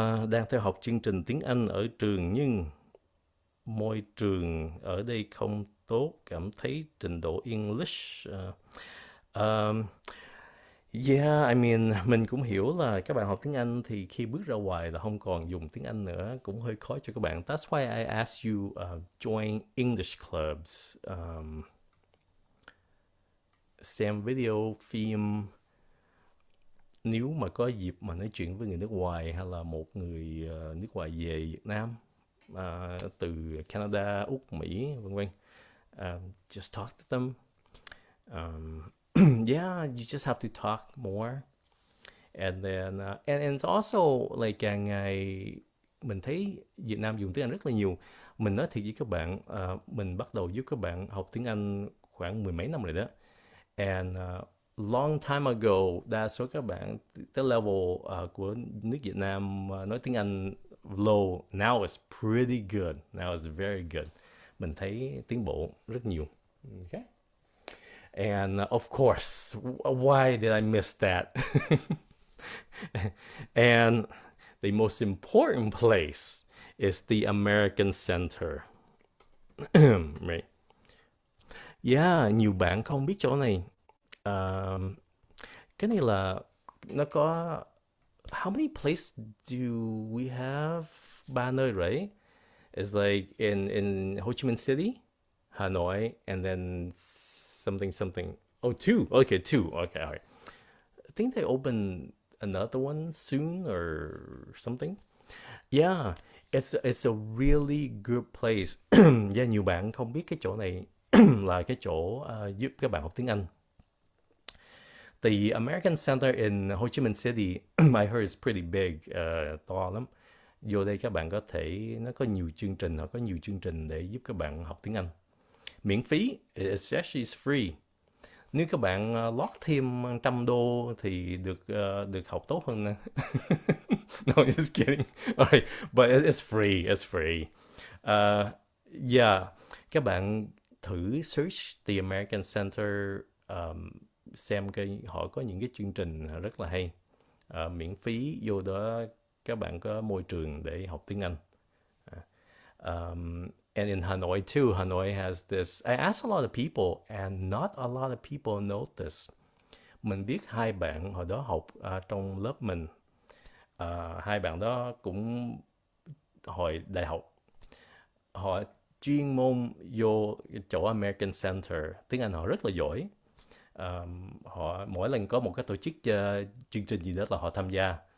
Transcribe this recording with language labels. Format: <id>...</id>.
<vi>Đang theo học chương trình tiếng Anh ở trường nhưng môi trường ở đây không tốt, cảm thấy trình độ English.</vi> <en>Yeah, I mean,</en> <vi>mình cũng hiểu là các bạn học tiếng Anh thì khi bước ra ngoài là không còn dùng tiếng Anh nữa, cũng hơi khó cho các bạn.</vi> <en>That's why I asked you join English clubs.</en> <vi>Xem video, phim. Nếu mà có dịp mà nói chuyện với người nước ngoài hay là một người nước ngoài về Việt Nam, từ Canada, Úc, Mỹ, vân vân,</vi> <en>just talk to them. Yeah, you just have to talk more. And then and it's also like</en> <vi>càng ngày mình thấy Việt Nam dùng tiếng Anh rất là nhiều. Mình nói thiệt với các bạn, mình bắt đầu giúp các bạn học tiếng Anh khoảng mười mấy năm rồi đó.</vi> <en>And long time ago,</en> <vi>đa số các bạn tới level của nước Việt Nam nói tiếng Anh low.</vi> <en>Now it's pretty good. Now it's very good.</en> <vi>Mình thấy tiến bộ rất nhiều.</vi> <en>Okay. And of course, why did I miss that? And the most important place is the American Center. Right.</en> <vi>Yeah, nhiều bạn không biết chỗ này. Cái này là nó có</vi> <en>how many places do we have?</en> <vi>Ba nơi, right?</vi> <en>It's like in Ho Chi Minh City, Hanoi, and then something something. Oh, two. Okay, two. Okay, all right. I think they open another one soon or something. Yeah, it's a really good place.</en> <vi>Yeah, nhiều bạn không biết cái chỗ này là cái chỗ giúp các bạn học tiếng Anh.</vi> <en>The American Center in Ho Chi Minh City, I heard is pretty big,</en> <vi>to lắm.</vi> <en>Vô đây các bạn có thể, nó có nhiều chương trình, họ có nhiều chương trình để giúp các bạn học tiếng Anh.</en> <vi>Miễn phí,</vi> <en>it's actually free.</en> <vi>Nếu các bạn lót thêm $100 thì được học tốt hơn nè.</vi> <en>No, just kidding. Alright, but it's free, it's free.</en> <vi>Yeah, các bạn thử search the American Center, xem họ có những cái chương trình rất là hay. Miễn phí, vô đó các bạn có môi trường để học tiếng Anh.</vi> <en>And in Hanoi too, Hanoi has this. I asked a lot of people, and not a lot of people know this.</en> <vi>Mình biết hai bạn hồi đó học trong lớp mình. Hai bạn đó cũng hồi đại học, họ chuyên môn vô chỗ American Center. Tiếng Anh họ rất là giỏi. Họ mỗi lần có một cái tổ chức chương trình gì đó là họ tham gia.</vi>